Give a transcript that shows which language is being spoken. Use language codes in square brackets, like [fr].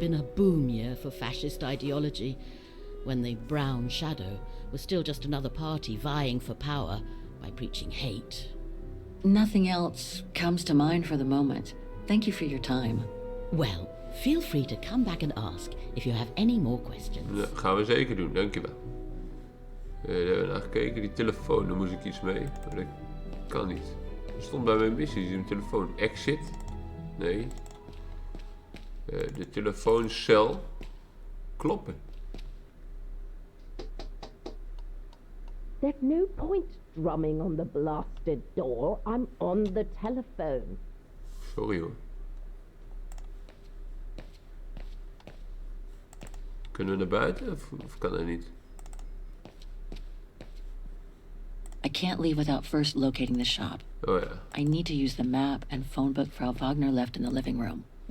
[en] been a boom year for fascist ideology, when the Brown Shadow was still just another party vying for power by preaching hate. Nothing else comes to mind for the moment. Thank you for your time. Well, feel free to come back and ask if you have any more questions. [nl] Dat gaan we zeker doen, dankjewel. Daar hebben we naar gekeken. Die telefoon, daar moest ik iets mee. Maar dat kan niet. Er stond bij mijn missie een telefoon. Exit? Nee. De telefooncel. Kloppen. [en] There's no point drumming on the blasted door. I'm on the telephone. [nl] Sorry hoor. Kunnen we naar buiten of kan dat niet? [en] I can't leave without first locating the shop. [nl] Oh ja. [en] I need to use the map and phone book Frau Wagner left in the living room.